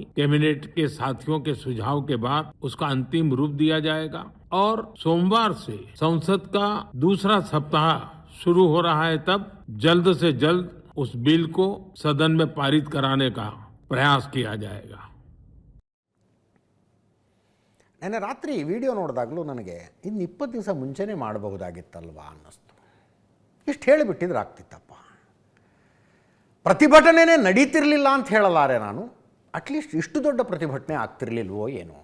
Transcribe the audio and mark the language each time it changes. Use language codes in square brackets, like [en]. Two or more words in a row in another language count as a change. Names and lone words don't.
[hi] कैबिनेट के साथियों के सुझाव के बाद उसका अंतिम रूप दिया जाएगा और सोमवार से संसद का दूसरा सप्ताह शुरू हो रहा है. तब जल्द से जल्द उस बिल को सदन में पारित कराने का प्रयास किया जाएगा. [kn] ನೆನ್ನೆ ರಾತ್ರಿ ವಿಡಿಯೋ ನೋಡಿದಾಗಲೂ ನನಗೆ ಇನ್ನು 20 ದಿವಸ ಮುಂಚೆನೇ ಮಾಡಬಹುದಾಗಿತ್ತಲ್ವಾ ಅನ್ನಿಸ್ತು. ಇಷ್ಟು ಹೇಳಿಬಿಟ್ಟಿದ್ರೆ ಆಗ್ತಿತ್ತಪ್ಪ. ಪ್ರತಿಭಟನೆನೇ ನಡೀತಿರಲಿಲ್ಲ ಅಂತ ಹೇಳಲಾರೆ ನಾನು. ಅಟ್ಲೀಸ್ಟ್ ಇಷ್ಟು ದೊಡ್ಡ ಪ್ರತಿಭಟನೆ ಆಗ್ತಿರ್ಲಿಲ್ವೋ ಏನೋ.